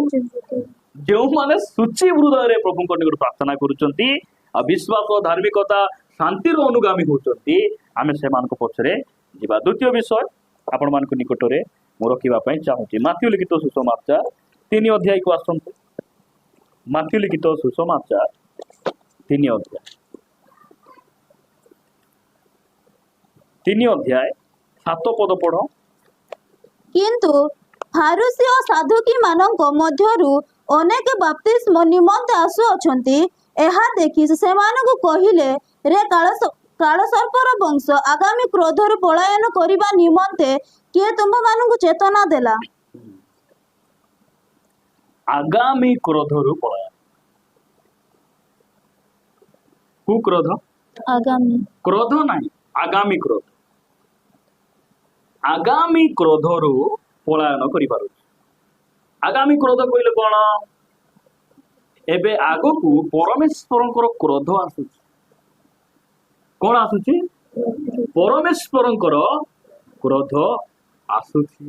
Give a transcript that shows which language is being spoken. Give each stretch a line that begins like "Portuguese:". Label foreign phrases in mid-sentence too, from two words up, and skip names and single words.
Odia: ଯେଉଁମାନେ ଶୁଚି ହୃଦୟରେ ପ୍ରଭୁଙ୍କ ନିକଟରେ ପ୍ରାର୍ଥନା କରୁଛନ୍ତି ଆଉ ବିଶ୍ୱାସ, ଧାର୍ମିକତା, ଶାନ୍ତିର ଅନୁଗାମୀ ହଉଛନ୍ତି, ଆମେ ସେମାନଙ୍କ ପଛରେ ଯିବା। ଦ୍ୱିତୀୟ ବିଷୟ ଆପଣମାନଙ୍କ ନିକଟରେ ମୁଁ ରଖିବା ପାଇଁ ଚାହୁଁଛି, ମାଥ୍ୟୁ ଲିଖିତ ସୁସମାଚାର 3 ଅଧ୍ୟାୟକୁ ଆସନ୍ତୁ। ମାଥ୍ୟୁ ଲିଖିତ ସୁସମାଚାର 3 ଅଧ୍ୟାୟ। 3 ଅଧ୍ୟାୟ 7 ପଦ ପଢ଼। କିନ୍ତୁ ଫାରୁସୀ ଓ ସାଧୁକୀ ମାନଙ୍କ ମଧ୍ୟରୁ ଅନେକ ବାପ୍ତିସ୍ମ ନିମନ୍ତେ ଆସୁଅଛନ୍ତି। ଏହା ଦେଖି ସେ ସେମାନଙ୍କୁ କହିଲେ, ରେ କାଳସର୍ପର ବଂଶ, ଆଗାମୀ କ୍ରୋଧରୁ ପଳାୟନ କରିବା ନିମନ୍ତେ କିଏ ତୁମମାନଙ୍କୁ ଚେତନା ଦେଲା? ଆଗାମୀ କ୍ରୋଧରୁ ପଳାୟନ। କୁ କ୍ରୋଧ? ଆଗାମୀ କ୍ରୋଧ ନହିଁ, ଆଗାମୀ କ୍ରୋଧ। ଆଗାମୀ କ୍ରୋଧରୁ ପଳାୟନ କରି ପାରୁଛ। ଆଗାମୀ କ୍ରୋଧ କହଲେ କୋନ? ଏବେ ଆଗକୁ ପରମେଶ୍ୱରଙ୍କର କ୍ରୋଧ ଆସୁଛ। କୋନ ଆସୁଛି? ପରମେଶ୍ୱରଙ୍କର କ୍ରୋଧ ଆସୁଛି।